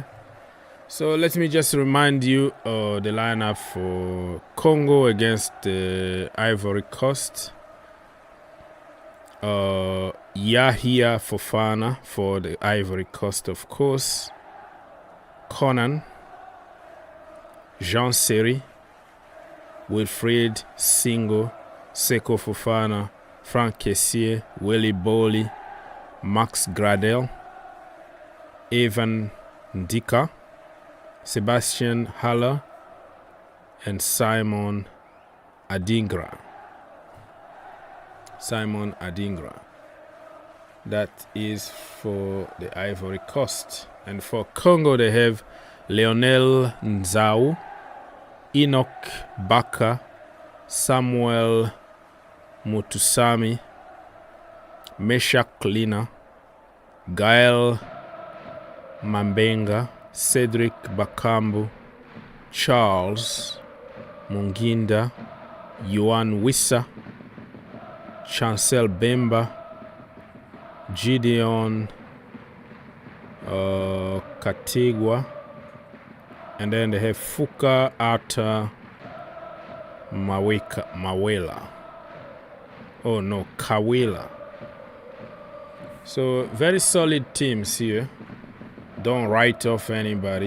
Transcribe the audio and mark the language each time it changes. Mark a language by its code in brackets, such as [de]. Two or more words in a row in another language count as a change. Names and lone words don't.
[en] So let me just remind you the lineup for Congo against Ivory Coast. Yahia Fofana for the Ivory Coast, of course. Conan, Jean Seri, Wilfried Singo, Seko Fofana, Frank Kessié, Willy Boli, Max Gradel, Evan Ndika, Sebastian Haller, and Simon Adingra. That is for the Ivory Coast. And for Congo, they have Leonel Nzau, Enoch Baka, Samuel Mutusami, Meshak Lina, Gael Mambenga, Cedric Bakambu, Charles Munginda, Yuan Wissa, Chancel Bemba, Gideon Katigwa, and then they have Fuka Arta Kawela. So very solid teams here. Don't write off anybody.